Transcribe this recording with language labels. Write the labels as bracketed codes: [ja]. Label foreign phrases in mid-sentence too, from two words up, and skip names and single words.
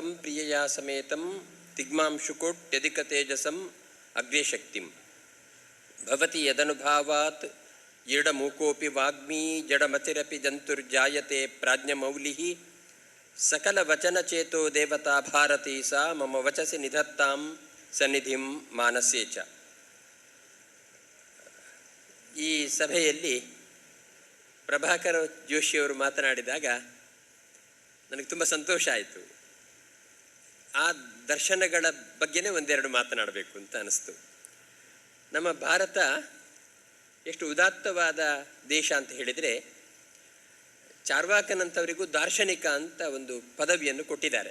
[sa] ಪ್ರಿಯಯಾ ಸಮೇತಂ ತಿಗ್ಮಾಂಶುಕೋಟ್ಯಧಿಕ ತೇಜಸಂ ಅಗ್ರೇಶಕ್ತಿಂ ಭವತಿ ಯದನುಭಾವಾತ್ ಈಡಮೂಕೋಪಿ ವಾಗ್ಮೀ ಜಡಮತಿರಪಿ ಜಂತುರ್ಜಾಯತೆ ಪ್ರಾಜ್ಞಮೌಲಿಃ ಸಕಲವಚನಚೇತೋ ದೇವತಾ ಭಾರತೀ ಸಾ ಮಮ ವಚಸಿ ನಿಧತ್ತಾಂ ಸನ್ನಿಧಿಂ ಮಾನಸೇ ಚ. [kn] ಈ ಸಭೆಯಲ್ಲಿ ಪ್ರಭಾಕರ ಜೋಶಿಯವರು ಮಾತನಾಡಿದಾಗ ನನಗೆ ತುಂಬ ಸಂತೋಷ ಆಯಿತು. ಆ ದರ್ಶನಗಳ ಬಗ್ಗೆನೇ ಒಂದೆರಡು ಮಾತನಾಡಬೇಕು ಅಂತ ಅನಿಸ್ತು. ನಮ್ಮ ಭಾರತ ಎಷ್ಟು ಉದಾತ್ತವಾದ ದೇಶ ಅಂತ ಹೇಳಿದರೆ, ಚಾರ್ವಾಕನಂಥವರಿಗೂ ದಾರ್ಶನಿಕ ಅಂತ ಒಂದು ಪದವಿಯನ್ನು ಕೊಟ್ಟಿದ್ದಾರೆ.